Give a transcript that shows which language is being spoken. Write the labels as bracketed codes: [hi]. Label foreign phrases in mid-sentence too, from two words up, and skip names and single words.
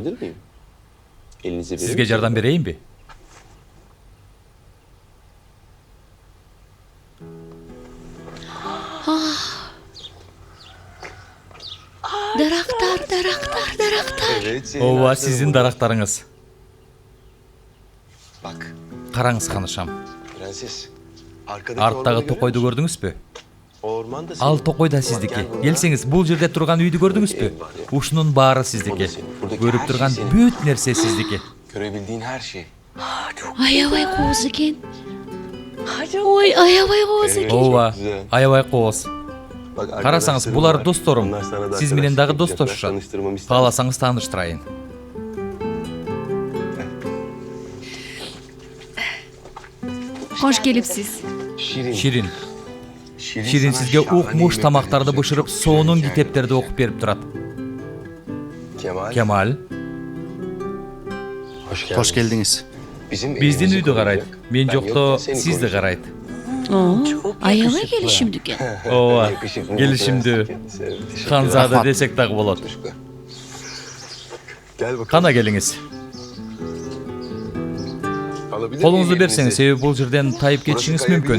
[ky] Сизге жардам берейинби? Ооба, сиздин дарактарыңыз. Караңыз, ханышам. Арттагы токойду көрдүңүзбү? Ал токой да сиздики. Келсеңиз, бул жерде турган үйдү көрдүңүзбү? Ушунун баары сиздики. Көрүп турган бүт нерсе сиздики. [tr] Görebildiğin her şey. [ky] Аябай кооз экен. Ой, аябай кооз экен. Ооба, аябай кооз. Карасаңыз, булар досторум. Сиз менен дагы достошушат. Кааласаңыз тааныштырайын. Кош келипсиз. Ширин. Ширин сизге укмуш тамактарды бышырып, сонун китептерди окуп берип турат. Кемаль. [tr] Hoş geldiniz. [ky] Биздин үйдү карайт. Мен жокто сизди карайт. Аябай келишимдүү экен. Ооба, келишимдүү. Ханзада десек дагы болот. Кана келиңиз. Колуңузду берсеңиз, себеби бул жерден тайып кетишиңиз мүмкүн.